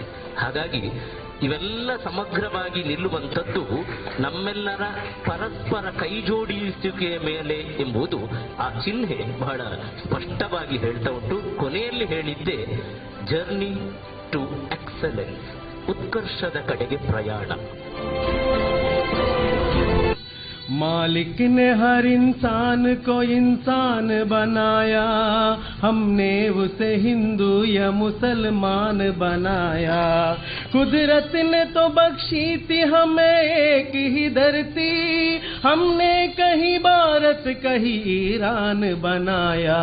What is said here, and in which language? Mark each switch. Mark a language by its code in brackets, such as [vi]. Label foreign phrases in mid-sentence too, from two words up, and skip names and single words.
[kn] ಹಾಗಾಗಿ ಇವೆಲ್ಲ ಸಮಗ್ರವಾಗಿ ನಿಲ್ಲುವಂಥದ್ದು ನಮ್ಮೆಲ್ಲರ ಪರಸ್ಪರ ಕೈಜೋಡಿಸುವಿಕೆಯ ಮೇಲೆ ಎಂಬುದು ಆ ಚಿಹ್ನೆ ಬಹಳ ಸ್ಪಷ್ಟವಾಗಿ ಹೇಳ್ತಾ ಉಂಟು. ಕೊನೆಯಲ್ಲಿ ಹೇಳಿದ್ದೆ [en] journey to excellence, [kn] ಉತ್ಕರ್ಷದ ಕಡೆಗೆ ಪ್ರಯಾಣ. [hi] मालिक ने हर इंसान को इंसान बनाया, हमने उसे हिंदू या मुसलमान बनाया। कुदरत ने तो बख्शी थी हमें एक ही धरती, हमने कहीं भारत कहीं ईरान बनाया।